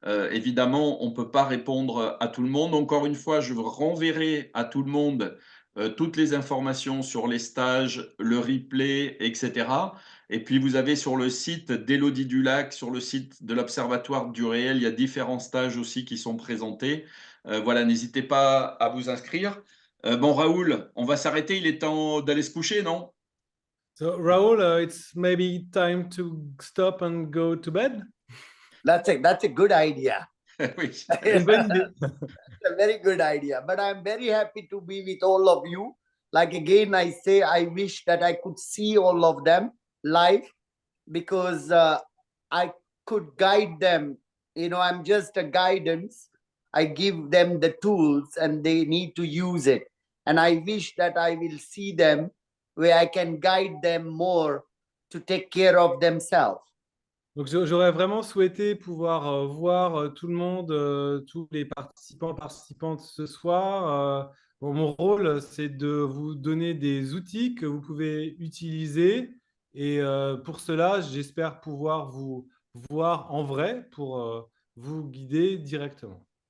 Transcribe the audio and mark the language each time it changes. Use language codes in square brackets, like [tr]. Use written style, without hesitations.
[fr] Évidemment, on ne peut pas répondre à tout le monde. Encore une fois, je renverrai à tout le monde toutes les informations sur les stages, le replay, etc. Et puis, vous avez sur le site d'Élodie Dulac, sur le site de l'Observatoire du réel, il y a différents stages aussi qui sont présentés. Voilà, n'hésitez pas à vous inscrire. Bon, Raoul, on va s'arrêter. Il est temps d'aller se coucher, non? [en] So Raoul, it's maybe time to stop and go to bed. That's a good idea. [fr] Oui. Une bonne idée. [en] It's a very good idea. But I'm very happy to be with all of you. Like again, I say I wish that I could see all of them live because I could guide them. You know, I'm just a guidance. I give them the tools and they need to use it. And I wish that I will see them where I can guide them more to take care of themselves. [fr] Donc, j'aurais vraiment souhaité pouvoir voir tout le monde, tous les participantes ce soir. Bon, mon rôle, c'est de vous donner des outils que vous pouvez utiliser. Et pour cela, j'espère pouvoir vous voir en vrai pour vous guider directement.